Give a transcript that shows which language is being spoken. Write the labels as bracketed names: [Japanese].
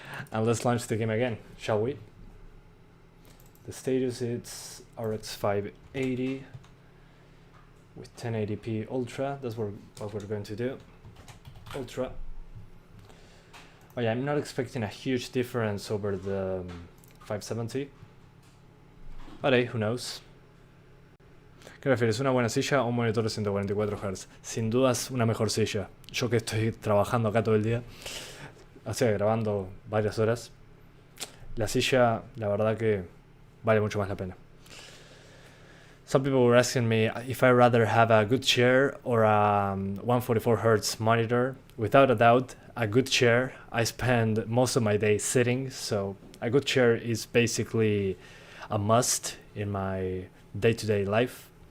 [English] And let's launch the game again, shall we? The status is RX 580 with 1080p Ultra. That's what we're going to do. Ultra. Oh yeah, I'm not expecting a huge difference over the 570. But hey, who knows? [Spanish] ¿Qué prefieres, una buena silla o un monitor de 144 Hz? Sin dudas, una mejor silla. Yo que estoy trabajando acá todo el día, o sea, grabando varias horas, la silla, la verdad que vale mucho más la pena. [English] Some people were asking me if I rather have a good chair or a 144 Hz monitor. Without a doubt, a good chair. I spend most of my day sitting, so a good chair is basically a must in my day-to-day life.